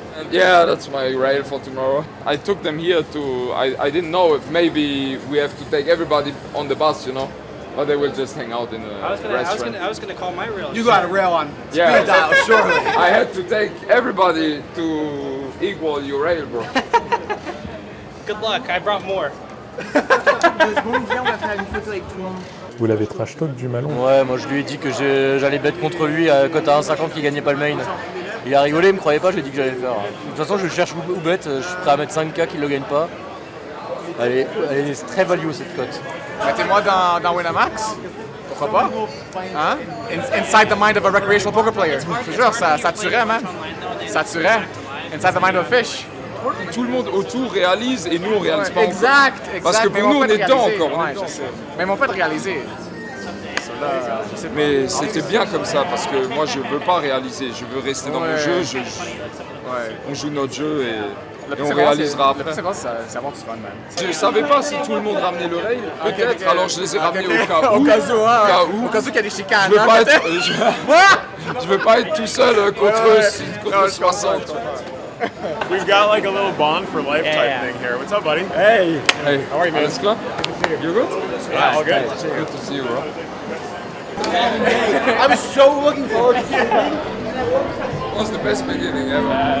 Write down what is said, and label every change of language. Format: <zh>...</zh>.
<en>Yeah, that's my rail for tomorrow. I took them here to. I didn't know if maybe we have to take everybody on the bus, you know, but they will just hang out in a restaurant. I was gonna call my rail. You got a rail on Yeah. speed dial, surely. I had to take everybody to equal your rail, bro. Good luck. I brought more.</en> <fr>Viens, on va faire une photo avec tout le monde. Vous l'avez trash talk du Malon? Ouais, moi je lui ai dit que j'allais bet contre lui à cote à 1,50 qu'il gagnait pas le main. Il a rigolé, il me croyait pas, je lui ai dit que j'allais le faire. De toute façon, je le cherche où bet, je suis prêt à mettre 5K qu'il le gagne pas. Elle est très value cette cote. Mettez-moi dans Winamax. Pourquoi pas? Hein?</fr> <en>Inside the mind of a recreational poker player.</en> <fr>Je te jure, ça tuerait, man. Ça tuerait.</fr> <en>Inside the mind of a fish.</en> <fr>Tout le monde autour réalise et nous on réalise pas. Exact. Parce que pour nous on est dedans encore. Ouais, je sais. Mais ils m'ont fait réaliser. Mais c'était bien comme ça parce que moi je veux pas réaliser, je veux rester dans mon jeu. On joue notre jeu et on réalisera après. C'est vraiment du fun, man. Je savais pas si tout le monde ramenait le rail, peut-être, alors je les ai ramenés au cas où. Au cas où qu'il y a des chicanes. Je veux pas être tout seul contre 60.</fr> <en>We've got like a little bond for life type thing here. What's up, buddy? Hey. How are you, man?</en> <de>Alles klar?</de> <en>You good? Yeah, all good. Good to see you, bro. I was so looking forward to it. It was the best beginning ever.</en>